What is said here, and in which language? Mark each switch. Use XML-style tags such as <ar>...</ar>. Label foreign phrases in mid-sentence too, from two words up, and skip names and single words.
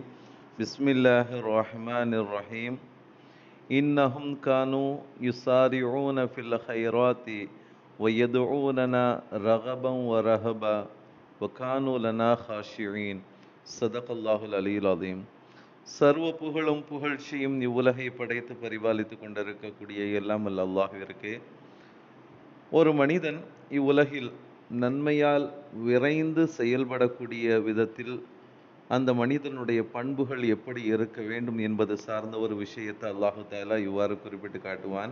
<ar>بسم الله الرحمن الرحيم. إنهم كانوا يسارعون في الخيرات ويدعوننا رغبا ورهبا وكانوا لنا خاشعين. صدق الله العلي العظيم.</ar> <ta>சர்வ புகழும் புகழ்ச்சியும் இவ்வுலகை படைத்து பரிபாலித்து கொண்டிருக்கக்கூடிய எல்லாம் அல்ல அல்லாஹ்விற்கே. ஒரு மனிதன் இவ்வுலகில் நன்மையால் விரைந்து செயல்படக்கூடிய விதத்தில் அந்த மனிதனுடைய பண்புகள் எப்படி இருக்க வேண்டும் என்பது சார்ந்த ஒரு விஷயத்தை</ta> <ar>الله تعالى</ar> <ta>இவ்வாறு குறிப்பிட்டு காட்டுவான்.</ta>